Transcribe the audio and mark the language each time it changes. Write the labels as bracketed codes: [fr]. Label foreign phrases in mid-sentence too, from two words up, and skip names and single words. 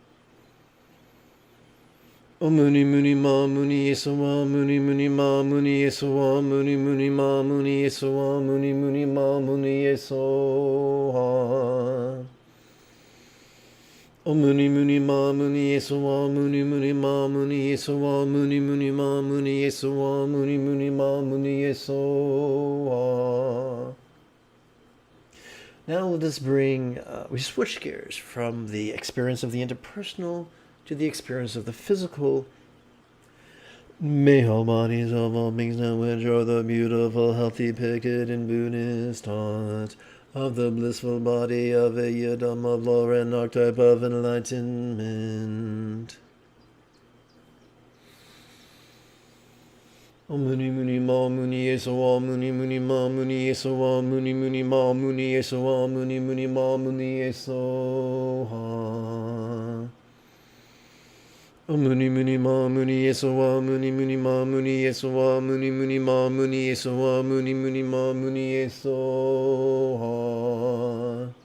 [sa] Muni muni ma muni yesuwa muni muni ma muni yesuwa muni muni ma muni yesuwa muni muni ma muni yesuwa. Muni muni ma muni yesuwa muni muni ma muni yesuwa muni muni ma muni yesuwa muni muni ma muni yesuwa. [en] Now let us we switch gears from the experience of the interpersonal to the experience of the physical. May all bodies of all beings now enjoy the beautiful, healthy picket in Buddhist thought of the blissful body of a yidam of lore and archetype of enlightenment. [sa] Muni muni ma muni yesuwa muni muni ma muni yesuwa muni muni ma muni yesuwa muni muni ma muni yesuwa. Muni muni ma muni yesuwa muni muni ma muni yesuwa muni muni ma muni yesuwa muni muni ma muni yesuwa.